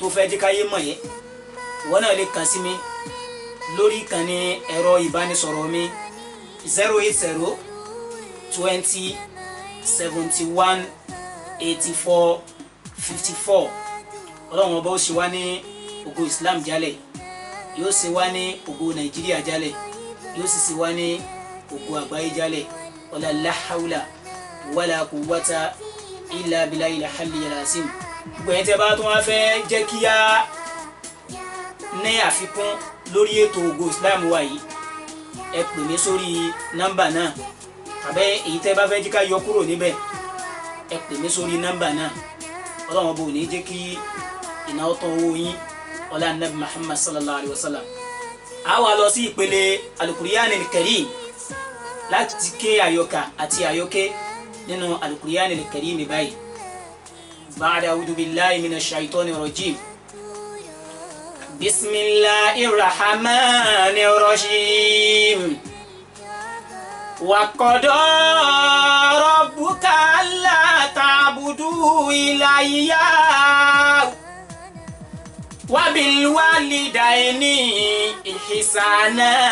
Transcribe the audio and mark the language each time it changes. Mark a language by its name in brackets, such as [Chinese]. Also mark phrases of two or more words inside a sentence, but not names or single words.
[Yoruba] fẹ́ jẹ́ káyé mọ̀ yẹ́ wọ́n náà lè kàn sí mi lórí ìkànnì ẹ̀rọ ìbánisọ̀rọ̀ mi 080 20 71 84 54 ọlọ́run ọba ó ṣe wá ní ògo Islam jálẹ̀ yóò ṣe wá ní ògo Nàìjíríà jálẹ̀ yóò sì ṣe wá ní ògo àgbáyé jálẹ̀ [Arabic] ولا حول ولا قوة إلا بالله العلي العظيم. [Yoruba] gbogbo ẹ̀yin tẹ́ bá tún wá fẹ́ jẹ́ kí á ní àfikún lórí ètò ògo Islam wa yìí ẹ pè mí sórí nọ́mbà náà tàbí èyí tẹ́ bá fẹ́ jí ká yọ kúrò níbẹ̀ ẹ pè mí sórí nọ́mbà náà ọlọ́run bò ní jẹ́ kí ìnáwó tán owó yín ọlá nabi Muhammad [Arabic] صلى الله عليه وسلم. [Yoruba] a wá lọ sí ìpele Al-Qur'an al-Karim láti ké àyọkà àti àyọké nínú Al-Qur'an al-Karim báyìí. [Arabic] بعد أعوذ بالله من الشيطان الرجيم. بسم الله الرحمن الرحيم. وقضى ربك ألا تعبدوا إليّ وبالوالدين إحسانا